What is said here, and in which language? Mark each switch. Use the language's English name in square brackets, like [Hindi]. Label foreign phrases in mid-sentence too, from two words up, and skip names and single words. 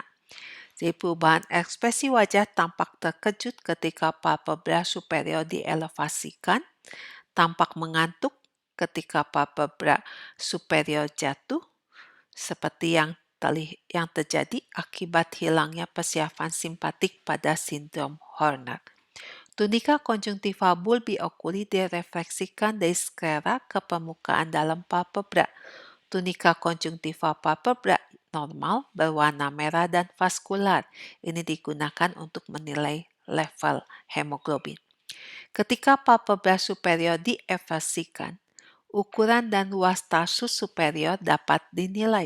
[Indonesian] Jadi perubahan ekspresi wajah tampak terkejut ketika palpebra superior dielevasikan, tampak mengantuk ketika palpebra superior jatuh, seperti yang terjadi akibat hilangnya persiapan simpatik pada sindrom Horner. Tunika konjungtiva [Latin] bulbi oculi [Indonesian] direfleksikan dari sklera ke permukaan dalam palpebra. Tunika konjungtiva palpebra normal berwarna merah dan vaskular. Ini digunakan untuk menilai level hemoglobin. Ketika palpebra superior diefasikan, ukuran dan luas tarsus superior dapat dinilai.